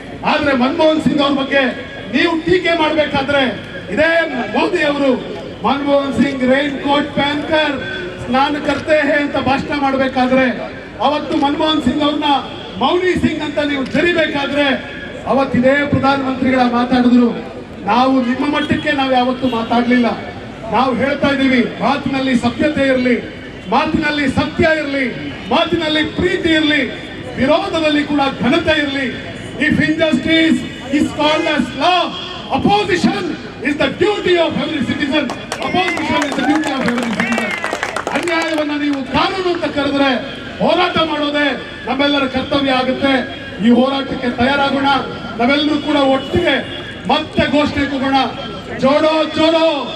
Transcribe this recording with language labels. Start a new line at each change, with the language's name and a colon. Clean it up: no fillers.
Kannada: ಆದ್ರೆ ಮನಮೋಹನ್ ಸಿಂಗ್ ಅವ್ರ ಬಗ್ಗೆ ನೀವು ಟೀಕೆ ಮಾಡ್ಬೇಕಾದ್ರೆ ಇದೇ ಮೋದಿ ಅವರು ಮನಮೋಹನ್ ಸಿಂಗ್
Hindi: ರೈನ್ ಕೋಟ್ ಪ್ಯಾನ್ಕರ್ ಸ್ನಾನ ಕರ್ತೆ ಹೇ
Kannada: ಅಂತ ಭಾಷಣ ಮಾಡ್ಬೇಕಾದ್ರೆ, ಅವತ್ತು ಮನಮೋಹನ್ ಸಿಂಗ್ ಅವ್ರನ್ನ ಮೌನಿ ಸಿಂಗ್ ಅಂತ ನೀವು ಜರಿಬೇಕಾದ್ರೆ ಅವತ್ತಿದೇ ಪ್ರಧಾನಮಂತ್ರಿಗಳ ಮಾತಾಡಿದ್ರು. ನಾವು ನಿಮ್ಮ ಮಟ್ಟಕ್ಕೆ ನಾವು ಯಾವತ್ತೂ ಮಾತಾಡ್ಲಿಲ್ಲ. ನಾವು ಹೇಳ್ತಾ ಇದ್ದೀವಿ, ಮಾತಿನಲ್ಲಿ ಸಭ್ಯತೆ ಇರಲಿ, ಮಾತಿನಲ್ಲಿ ಸತ್ಯ ಇರಲಿ, ಮಾತಿನಲ್ಲಿ ಪ್ರೀತಿ ಇರಲಿ, ವಿರೋಧದಲ್ಲಿ ಕೂಡ ಘನತೆ ಇರಲಿ.
English: If injustice is called as law, opposition is the duty of every citizen. Opposition is the duty of every citizen.
Kannada: ಅನ್ಯಾಯವನ್ನ ನೀವು ಕಾನೂನು ಅಂತ ಕರೆದ್ರೆ ಹೋರಾಟ ಮಾಡೋದೇ ನಮ್ಮೆಲ್ಲರ ಕರ್ತವ್ಯ ಆಗುತ್ತೆ. ಈ ಹೋರಾಟಕ್ಕೆ ತಯಾರಾಗೋಣ. ನಾವೆಲ್ಲರೂ ಕೂಡ ಒಟ್ಟಿಗೆ ಮತ್ತೆ ಘೋಷಣೆ ಕೂಗೋಣ, ಜೋಡೋ ಜೋಡೋ.